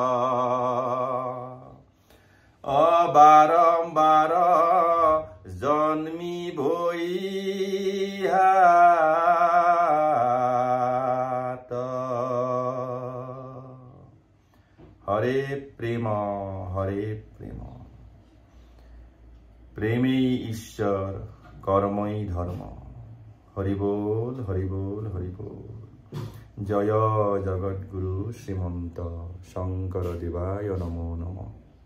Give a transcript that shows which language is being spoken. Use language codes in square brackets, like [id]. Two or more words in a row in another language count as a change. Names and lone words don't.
[as] বাৰম্বাৰ জন্মিবই হাত হৰে প্ৰেম প্ৰেমেই ঈশ্বৰ কর্মই ধর্ম হরি বল [sa] জয় জগৎগুরু শ্রীমন্ত শঙ্কর দেবায় নমো নমঃ।